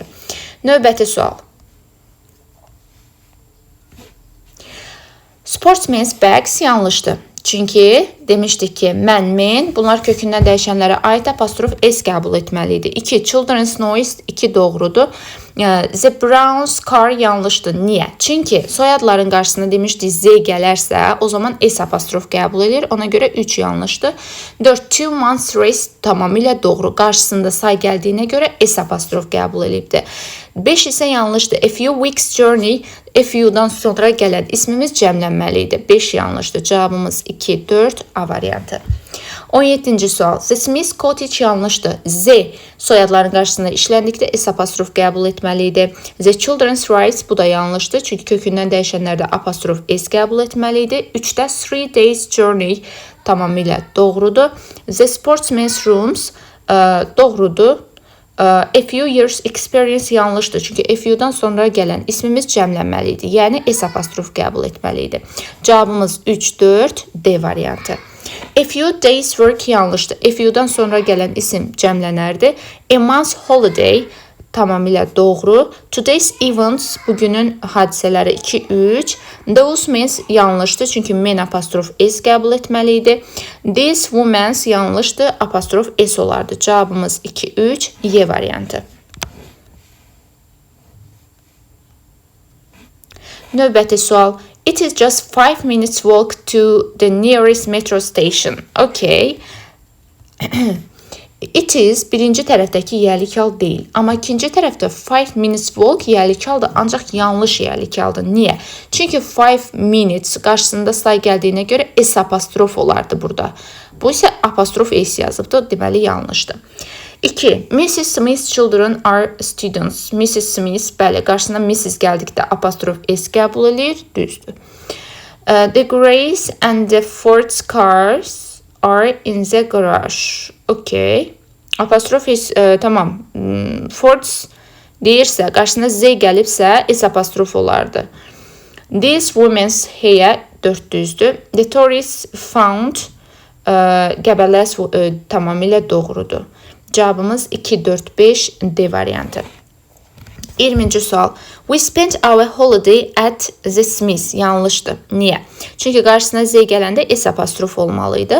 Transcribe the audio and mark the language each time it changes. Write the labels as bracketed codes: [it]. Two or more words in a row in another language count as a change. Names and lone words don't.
[az] Növbəti sual. [en] Sportsman's bags [az] yanlışdır. Çünki demişdik ki mən, men bunlar kökündən dəyişənlərə aid apostrof s qəbul etməlidir. 2. [en] Children's noise [az] 2 doğrudur. [en] The Browns car [az] yanlışdır. Niyə? Çünki soyadların qarşısına demişdik z gələrsə o zaman s apostrof qəbul edir. Ona görə 3 yanlışdır. 4. 2 [en] months race [az] tamamilə doğru. Qarşısında say gəldiyinə görə s apostrof qəbul edibdir. 5 isə yanlışdır. [en] A few weeks journey a few- [az] dan sonra gələn ismimiz cəmlənməli idi. 5 yanlışdır. Cavabımız 2, 4 A variantı. 17-ci sual. [en] The Smith Cottage [az] yanlışdır. Z soyadların qarşısında işləndikdə s apostrof qəbul etməli idi. [en] The Children's Rights [az] bu da yanlışdır. Çünki kökündən dəyişənlərdə apostrof s qəbul etməli idi. 3-də 3 [en] days journey [az] tamamilə doğrudur. [en] The Sportsman's Rooms [az] doğrudur. [en] A few years experience [az] yanlışdır. Çünki [en] a few'dan [az] sonra gələn ismimiz cəmlənməli idi. Yəni s apostrof qəbul etməli idi. Cavabımız 3, 4 D variantı. [en] A few days work [az] yanlışdır. [en] A few'dan [az] sonra gələn isim cəmlənərdi. [en] A month's holiday [az] tamamilə doğru. [en] Today's events [az] bugünün hadisələri 2, 3. [en] Those men's [az] yanlışdır. Çünki men apostrof s qəbul etməli idi. [en] These women's [az] yanlışdır. Apostrof s olardı. Cavabımız 2, 3 Y variantı. Növbəti sual. [en] It is just 5 minutes walk to the nearest metro station. [az] Okay. [en] It is [az] birinci tərəfdəki yəlikal deyil. Amma ikinci tərəfdə 5 [en] minutes walk [az] yəlikaldır, ancaq yanlış yəlikaldır. Niyə? Çünki 5 minutes qarşısında say gəldiyinə görə s apostrof olardı burada. Bu isə apostrof s yazıbdır, deməli yanlışdır. 2. [en] Mrs. Smith's children are students. Mrs. Smith, [az] bəli, qarşısına Mrs. gəldikdə apostrof s qəbul edir, düzdür. [en] The Grace and the Ford's cars are in the garage. [az] Okay. Apostrof tamam. Ford's deyirsə, qarşısına z gəlibsə, s apostrof olardı. [en] These women's hair [az] 4 düzdür. [en] The tourists found [az] qəbələ tamamilə doğrudur. Cavabımız 2, 4, 5 D variantı. 20-ci sual. [en] We spent our holiday at the Smiths. [az] Yanlışdır. Niyə? Çünki qarşısına z gələndə s apostrof olmalıydı.